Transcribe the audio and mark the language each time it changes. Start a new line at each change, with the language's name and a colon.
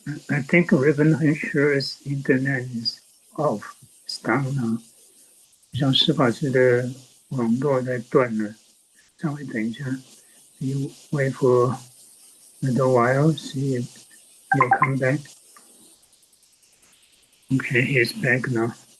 English: I think Reverend Heng Sure's internet is off, it's down now.
Chinese: 像施法师的网络在断了，稍微等一下。
English: You wait for a little while, see if he'll come back. Okay, he's back now.